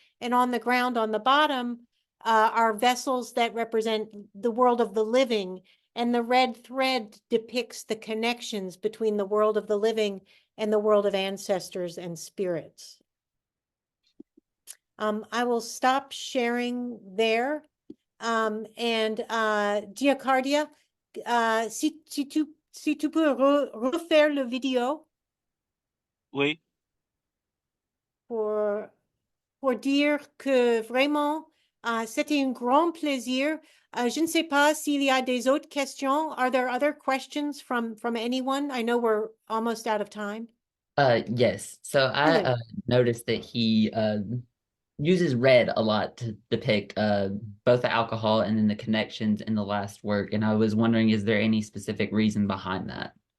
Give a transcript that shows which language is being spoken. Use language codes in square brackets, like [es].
[en] And on the ground on the bottom are vessels that represent the world of the living. And the red thread depicts the connections between the world of the living and the world of ancestors and spirits. I will stop sharing there. [fr] And Diakaridia, si tu peux refaire le vidéo. Oui. Pour dire que vraiment, c'était un grand plaisir. Je ne sais pas s'il y a des autres questions. [en] Are there other questions from anyone? I know we're almost out of time. Yes. So I noticed that he uses red a lot to depict both the alcohol and then the connections in the last work. And I was wondering, is there any specific reason behind that?